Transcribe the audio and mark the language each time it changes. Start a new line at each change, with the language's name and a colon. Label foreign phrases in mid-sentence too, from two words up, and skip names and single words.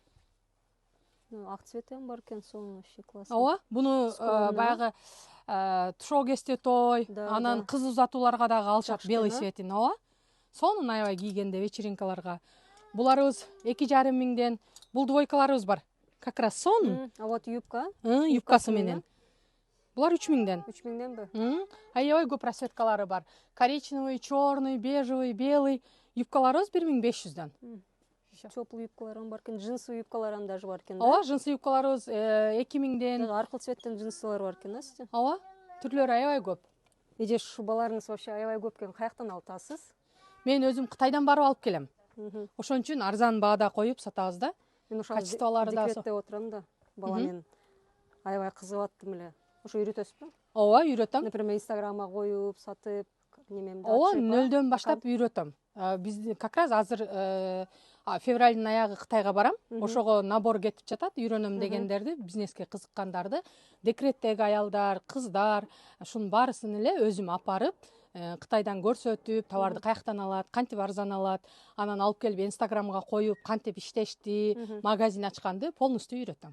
Kyrgyz: Ак цветен бар экен, сонун,
Russian: вообще классно.
Kyrgyz: Буну баягы тушогесте той, анан кыз узатууларга дагы алышат белый цветин, Сонун аябай кийгенде вечеринкаларга. Буларыбыз 2500ден, бул двойкаларыбыз бар.
Russian: Как раз
Kyrgyz: сонун.
Russian: Вот юбка?
Kyrgyz: Юбкасы менен. Булар 3000ден. 3000денби? Аябай көп расцветкалары бар.
Russian: Коричневый, черный, бежевый, белый.
Kyrgyz: Юбкаларыбыз 1500ден. Теплый юбкаларым бар экен, джинсы юбкаларым даже бар экен, да? Джинсы юбкаларыбыз 2000ден. Аркыл цветтен джинсылар бар экен, да, сизде? Түрлөрү аябай көп. Эже шубаларыңыз вообще аябай көп экен, каяктан алып атасыз? Мен өзүм Кытайдан барып алып келем. Ошон үчүн арзан баада коюп сатабыз да. Мен ошо декретте отурам да. Бала мен аябай кызыгып аттым эле. Ошо үйрөтөсүзбү? Үйрөтөм. Например, Инстаграмга коюп, сатып, немемди. Нөлдөн баштап үйрөтөм. Биз
Russian: как раз
Kyrgyz: азыр февралдын аягы Кытайга барам. Ошого набор кетип жатат, үйрөнөм дегендерди, бизнеске кызыккандарды, декреттеги аялдар, кыздар, ушунун баарысын эле өзүм апарып, Кытайдан көрсөтүп, товарды каяктан алат, кантип арзан алат, анан алып келип Инстаграмга коюп, кантип иштешти, магазин ачканды полностью үйрөтөм.